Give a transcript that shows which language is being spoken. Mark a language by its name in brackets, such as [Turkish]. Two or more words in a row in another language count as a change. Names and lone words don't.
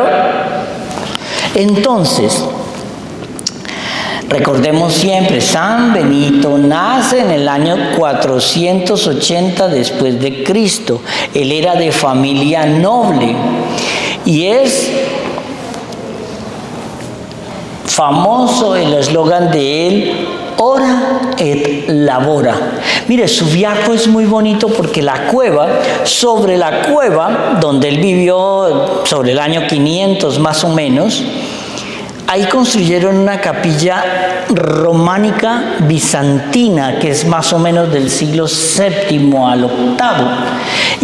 [Spanish] Entonces, recordemos siempre, San Benito nace en el año 480 después de Cristo. Él era de familia noble y es famoso el eslogan de él, [Latin] ora et labora. [Spanish] Mire, Subiaco es muy bonito porque sobre la cueva donde él vivió sobre el año 500 más o menos, ahí construyeron una capilla románica bizantina que es más o menos del siglo VII al VIII.